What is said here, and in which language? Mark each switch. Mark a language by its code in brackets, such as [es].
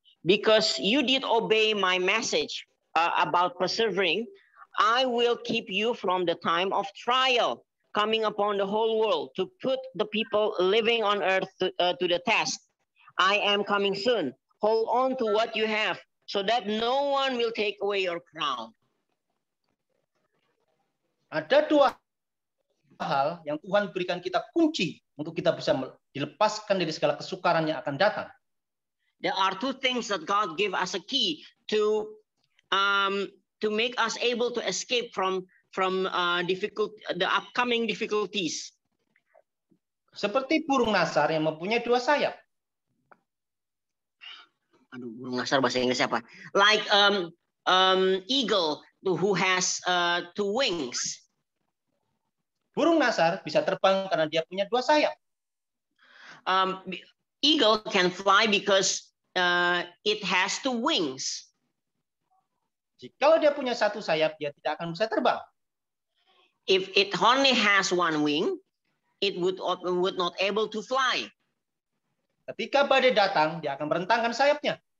[en] Because you did obey my message about persevering, I will keep you from the time of trial coming upon the whole world to put the people living on earth to the test. I am coming soon. Hold on to what you have so that no one will take away your crown. [id] Ada dua hal yang Tuhan berikan kita kunci untuk kita bisa dilepaskan dari segala kesukaran yang akan datang. [en] There are two things that God give us a key to make us able to escape from the upcoming difficulties. [id] Seperti burung nasar yang mempunyai dua sayap. Aduh, burung nasar bahasa Inggris apa? [en] Like eagle who has two wings. [id] Burung nasar bisa terbang karena dia punya dua sayap. [en] Eagle can fly because it has two wings. [id] Jika dia punya satu sayap, dia tidak akan bisa terbang. [en] If it only has one wing, it would not able to fly. [id] Ketika badai datang, dia akan merentangkan sayapnya.